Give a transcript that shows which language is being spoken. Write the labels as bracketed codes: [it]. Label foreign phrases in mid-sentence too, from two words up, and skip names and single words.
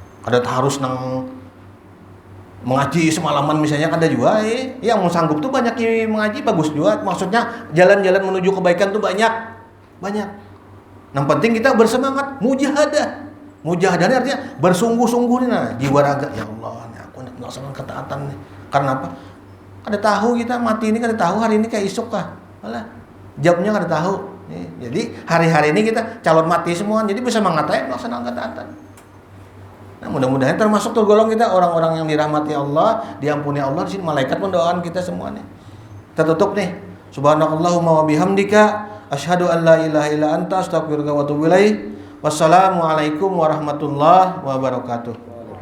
[bjn] Ada harus nang mengaji semalaman misalnya ada juga yang mau sanggup tuh banyak yang mengaji bagus juga, maksudnya jalan-jalan menuju kebaikan tuh banyak. Yang penting kita bersemangat mujahadah ini artinya bersungguh-sungguh nih, nah jiwa raga, ya Allah nih aku nak melaksanakan ketaatan nih. Karena apa? Kada tahu kita mati ini, kada tahu hari ini kayak isuk kah, malah jawabnya kada tahu nih. Jadi hari-hari ini kita calon mati semua, jadi bisa mengatai melaksanakan ketaatan. Nah, mudah-mudahan termasuk tergolong kita orang-orang yang dirahmati Allah, diampuni Allah. Di sini malaikat mendoakan kita semuanya. Tertutup nih. [ar] سبحانك اللهم وبحمدك أشهد أن لا إله إلا أنت أستغفرك وأتوب إليك. والسلام عليكم ورحمة الله وبركاته.